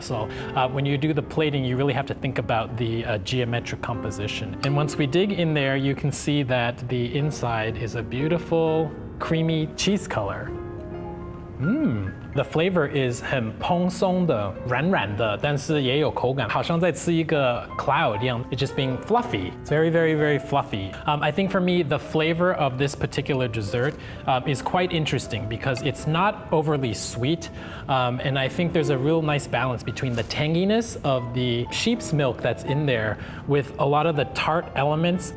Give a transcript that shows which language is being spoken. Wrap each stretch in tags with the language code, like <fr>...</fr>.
<en>So when you do the plating, you really have to think about the geometric composition. And once we dig in there, you can see that the inside is a beautiful creamy cheese color. The flavor is</en> <zh>很蓬松的，软的，但是也有口感，好像在吃一个 cloud 一样。</zh> <en>It's just being fluffy. It's very, very, very fluffy. I think for me, the flavor of this particular dessert is quite interesting because it's not overly sweet, and I think there's a real nice balance between the tanginess of the sheep's milk that's in there with a lot of the tart elements.</en>